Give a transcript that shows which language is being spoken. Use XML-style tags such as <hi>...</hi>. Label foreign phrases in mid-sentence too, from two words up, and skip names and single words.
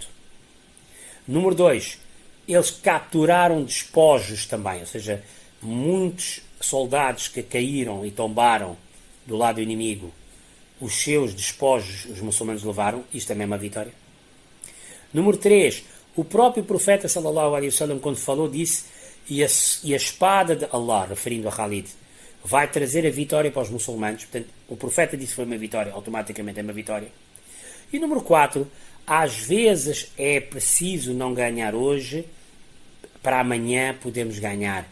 <pt>Número 2, eles capturaram despojos também, ou seja, muitos soldados que caíram e tombaram do lado inimigo, os seus despojos os muçulmanos levaram. Isto também é uma vitória. Número 3, o próprio profeta</pt> <ar>صلى الله عليه وسلم,</ar> <pt>quando falou, disse e a espada de Allah, referindo a Khalid, vai trazer a vitória para os muçulmanos. Portanto, o profeta disse que foi uma vitória, automaticamente é uma vitória. E número 4, às vezes é preciso não ganhar hoje, para amanhã podemos ganhar.</pt>